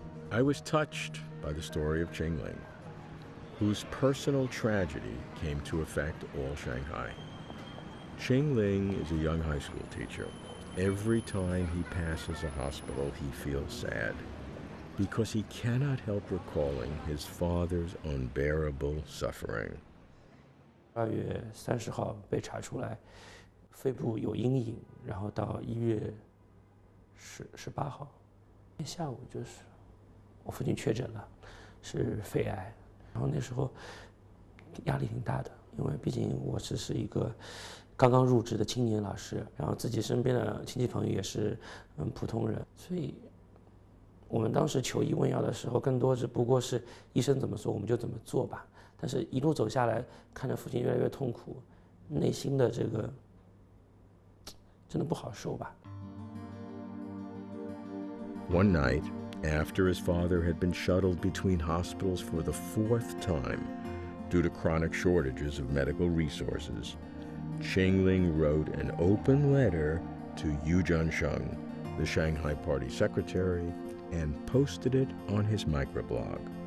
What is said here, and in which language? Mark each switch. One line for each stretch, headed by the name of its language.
English: I was touched by the story of Qingling, whose personal tragedy came to affect all Shanghai. Qingling is a young high school teacher. Every time he passes a hospital, he feels sad because he cannot help recalling his father's unbearable suffering.
Chinese: 2月30号被查出来肺部有阴影，然后到1月18号下午就是我父亲确诊了，是肺癌。然后那时候压力挺大的，因为毕竟我只是一个刚刚入职的青年老师，然后自己身边的亲戚朋友也是普通人，所以我们当时求医问药的时候，更多只不过是医生怎么说我们就怎么做吧。但是一路走下来，看着父亲越来越痛苦，内心的这个真的不好受吧。
English: One night, after his father had been shuttled between hospitals for the 4th time due to chronic shortages of medical resources, Qingling wrote an open letter to Yu Zhansheng, the Shanghai Party secretary, and posted it on his microblog.